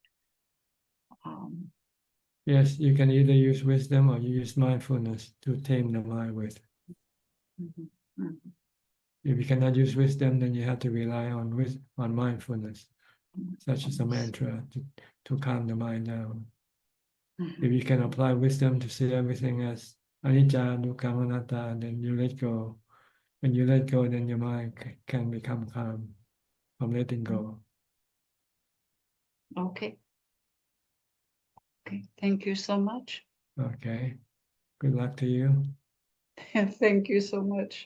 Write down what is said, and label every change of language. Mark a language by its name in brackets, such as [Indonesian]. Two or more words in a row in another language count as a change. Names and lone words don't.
[English] Yes, you can either use wisdom or you use mindfulness to tame the mind with. If you cannot use wisdom, then you have to rely on mindfulness, such as a mantra to calm the mind down. If you can apply wisdom to see everything as [Pali] anicca, dukkha, anatta, [English] then you let go. When you let go, then your mind can become calm from letting go. Okay. Thank you so much. Okay. Good luck to you. Thank you so much.